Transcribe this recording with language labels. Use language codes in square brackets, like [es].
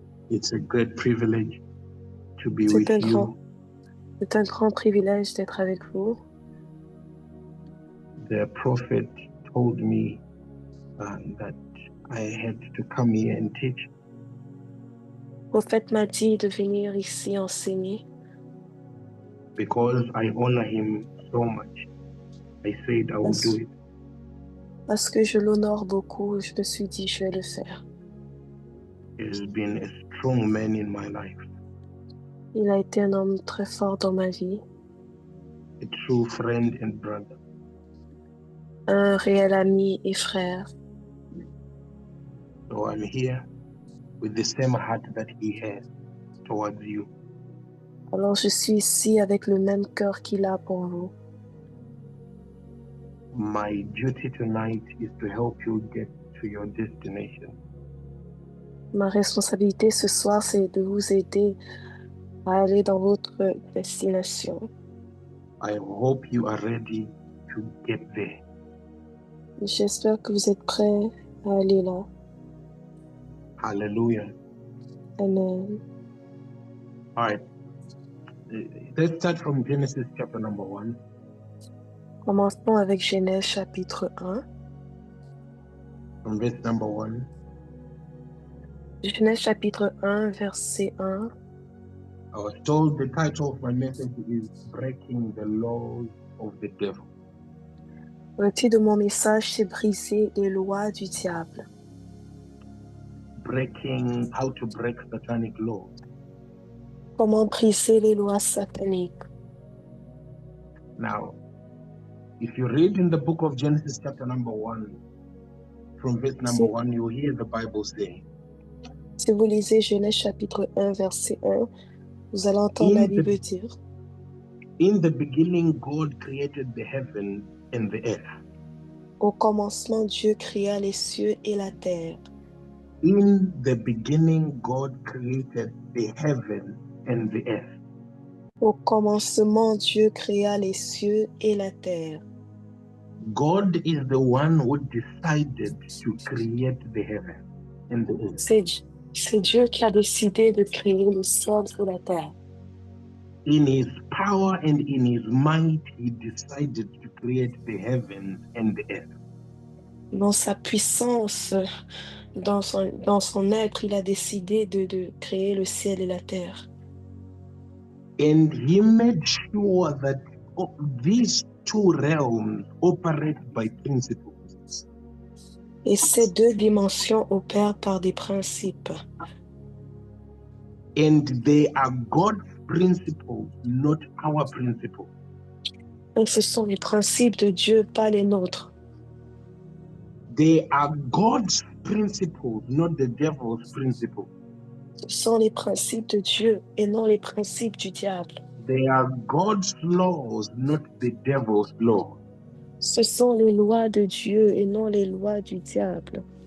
[en] It's a great privilege to be with you. [fr] C'est un grand privilège d'être avec vous. [en] The prophet told me that I had to come here and teach. [fr] Le prophète m'a dit de venir ici enseigner. [en] Because I honor him so much, I said I will do it. [fr] Parce que je l'honore beaucoup, je me suis dit, je vais le faire. [en] He has been a strong man in my life. [fr] Il a été un homme très fort dans ma vie. [en] A true friend and brother. [fr] Un réel ami et frère. [en] So I'm here with the same heart that he has towards you. [fr] Alors je suis ici avec le même cœur qu'il a pour vous. [en] My duty tonight is to help you get to your destination. [fr] Ma responsabilité ce soir, c'est de vous aider à aller dans votre destination. [en] I hope you are ready to get there. [fr] J'espère que vous êtes prêts à aller là. Hallelujah. Amen. [en] All right. Let's start from Genesis chapter number 1. [fr] Commençons avec Genèse chapitre 1. [en] From verse number 1. [fr] Genèse chapitre 1, verset 1. [en] I was told the title of my message is Breaking the Laws of the Devil. [fr] Le titre de mon message, c'est Briser les lois du diable. [en] How to break satanic laws. [fr] Comment briser les lois sataniques. [en] Now, if you read in the book of Genesis chapter number 1, from verse number 1, you hear the Bible say. [fr] Si vous lisez Genèse chapitre 1, verset 1, vous allez entendre la Bible dire. [en] In the beginning, God created the heaven and the earth. [fr] Au commencement, Dieu créa les cieux et la terre. [en] In the beginning, God created the heaven and the earth. [fr] Au commencement, Dieu créa les cieux et la terre. [en] God is the one who decided to create the heaven and the earth. [fr] C'est Dieu qui a décidé de créer le ciel et la terre. [en] In his power and in his might, he decided to create the heavens and the earth. [fr] Dans sa puissance, dans son être, il a décidé de créer le ciel et la terre. [en] And he made sure that these two realms operate by principles. [fr] Et ces deux dimensions opèrent par des principes. [en] And they are God's principles, not our principles. [fr] Donc ce sont les principes de Dieu, pas les nôtres. [en] They are God's principles, not the devil's principles. [fr] Ce sont les principes de Dieu et non les principes du diable. [en] They are God's laws, not the devil's laws. [fr] Ce sont les lois de Dieu et non les lois du diable.